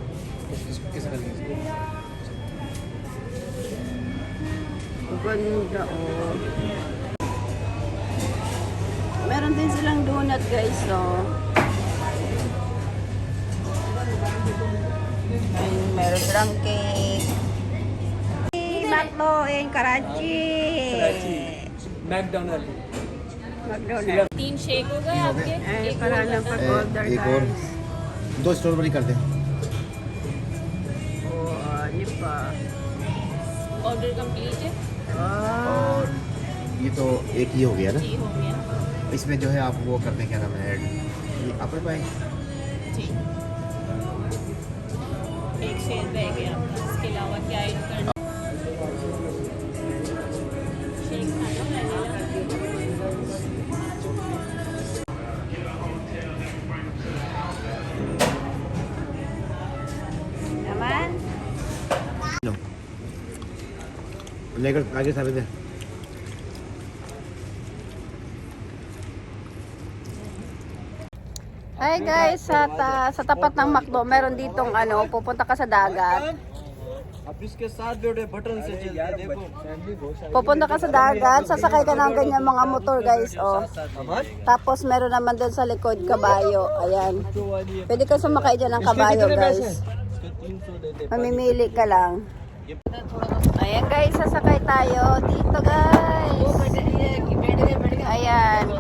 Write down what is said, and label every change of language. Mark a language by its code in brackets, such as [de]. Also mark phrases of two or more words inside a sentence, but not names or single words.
[tl] Ganda oh. Meron din silang donut guys oh. And meron silang cake. [en] McDo in Karachi. मैकडोनल्ड McDonald's. [hi] 3 शेक हो गए आपके एक [tl] Para lang pag-order [hi] एक और guys. 2 स्ट्रॉबेरी कर दें। [tl] Oh, ano pa? [en] order complete [hi] है [tl] Oh. [hi] और ये तो एक ही हो गया ना, जी हो गया इसमें जो है आप वो कर दें, क्या नाम है, ऐड अपने पाए। जी एक शेयर रह गया इसके अलावा क्या ऐड करना शेक खाना [tl] Naman? [hi] लेकर आगे सारे दे। [en] Hi guys, [tl] sa tapat ng McDo, meron ditong pupunta ka sa dagat. [hi] अब इसके साथ जोड़े बटन से चलते हैं, देखो [tl] Pupunta ka sa dagat, sasakay ka ng ganyan mga motor guys, oh. Tapos meron naman doon sa likod kabayo, ayan. Pwede ka sumakay dyan ng kabayo guys. Mamimili ka lang. Ayan guys, sasakay tayo dito guys.